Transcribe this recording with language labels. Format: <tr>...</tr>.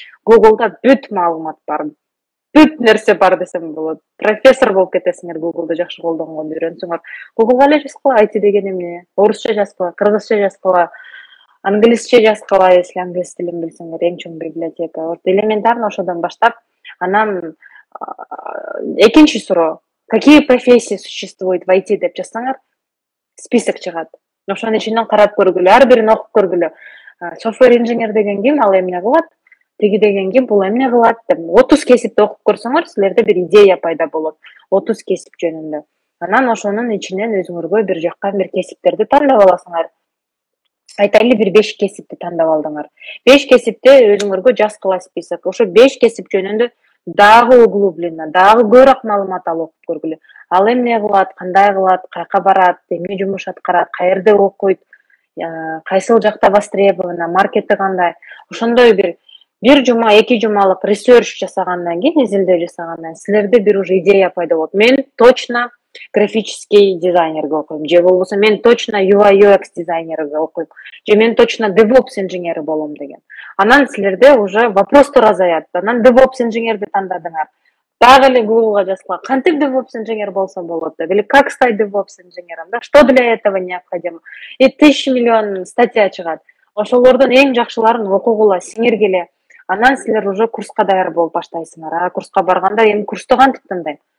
<ky>Google'да бүт маалымат бар. Бүт нерсе бар десем болот. Профессор болуп кетесиңер Google'ды жакшы колдонгонду үйрөнсөңөр. Google'га эле жазгыла IT деген эмне? Орусча жазгыла, кыргызча жазгыла, англисче жазгыла, если англис тилин билсеңер, эң чоң библиотека. Вот элементарно ошодон баштап, анан экинчи суроо.</ky> <ru>Какие профессии существуют в IT</ru> <ky>деп жазсаңар,</ky> <ru>список</ru> <ky>чыгат. Ошонун ичинен карап көргүлө, ар бирин окуп көргүлө. Software инженер деген ким, ал эмне кылат? Тиги деген ким, бул эмне кылат деп 30 кесипти окуп көрсөңөр, силерде бир идея пайда болот. 30 кесип жөнүндө. Анан ошонун ичинен өзүңөргө бир жаккан бир кесиптерди тандап аласыңар. Айтайлы бир 5 кесипти тандап алдыңар. 5 кесипте өзүңөргө жазгыла список. Ошо 5 кесип жөнүндө дагы углубленно, дагы көбүрөөк маалымат алып окуп көргүлө. Ал эмне кылат, кандай кылат, кайка барат, эмне жумуш аткарат, каерде окуйт, кайсыл жакта востребовано, маркети кандай. Ошондой бир жума, 2 жумалык ресерч жасагандан кийин, изилдөө жасагандан силерде бир уже идея пайда болот. Мен точно графический дизайнерге окуйм, же болбосо мен точно UI UX дизайнерге окуйм, же мен точно DevOps инженери болом деген. Анан силерде уже вопростор азаят. Анан DevOps инженерди тандадыңар. Дагы эле Google'га жазгыла, кантип DevOps инженер болсо болот деп,</ky> <ru>или как стать DevOps инженером, да, что для этого необходимо.</ru> <ky>И 1000 миллион статья чыгат. Ошолордун эң жакшыларын окугула, сиңиргиле. Анан силер уже курска даяр болуп баштайсыңар. Курска барганда эми курсту кантип тандайм?</ky>